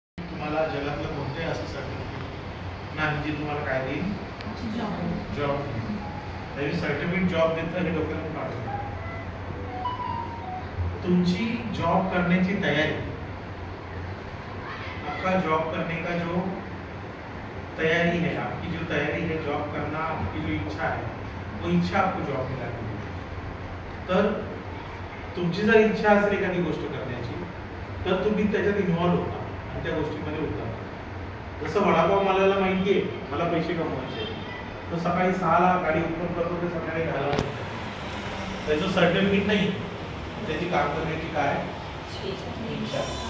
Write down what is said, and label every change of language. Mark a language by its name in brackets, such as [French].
[Marathi] तुम्हाला जगातलं कोणतेही असं सर्टिफिकेट नाही जे तुम्हाला काय देईल, जॉब देईल. तरी सर्टिफिकेट जॉब देतं हे डोक्यात काढून. [Hindi] तुमची जॉब करने की तैयारी, आपका जॉब करने का जो तैयारी है, आपकी जो तैयारी है जॉब करना, आपकी जो इच्छा है वो इच्छा आपको जॉब मिळाली. [Marathi] तर तुमची जर इच्छा असेल एखादी गोष्ट करण्याची तर तुम्ही त्याच्यात इन्व्हॉल्व होता आणि त्या गोष्टीमध्ये उतरता. जसं वडापाव मला माहिती आहे मला पैसे कमवायचे, तो सकाळी 6ला गाडी ओपन करतो ते सकाळी 10ला त्याचं सर्टिफिकेट नाही, त्याची काम करण्याची काय इच्छा.